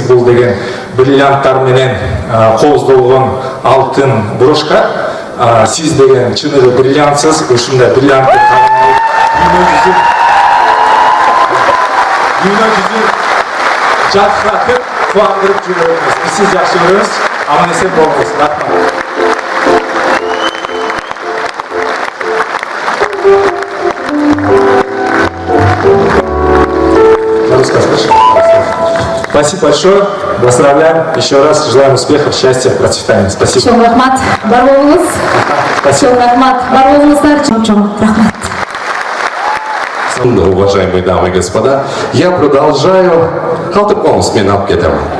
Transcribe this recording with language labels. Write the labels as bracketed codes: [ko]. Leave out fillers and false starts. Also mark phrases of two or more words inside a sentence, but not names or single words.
[ky] Бул деген бриллианттар менен кооздолгон алтын брошка. Сиз деген чыныгы бриллиантсыз, ушундай бриллиантты дүйнө жүзү жаткыратып, кубандырып жүрөбүз. Биз сизди жакшы көрөбүз. Аман эсен болуңуз. Рахмат. [ru] Спасибо большое. Поздравляем. Еще раз желаем успехов, счастья, процветания. Спасибо. [ky] Чоң рахмат. Бар болуңуз. Чоң рахмат. Бар болуңуздар. Чоң рахмат. [ru] Уважаемые дамы и господа, я продолжаю. Халтыком смен апкетом.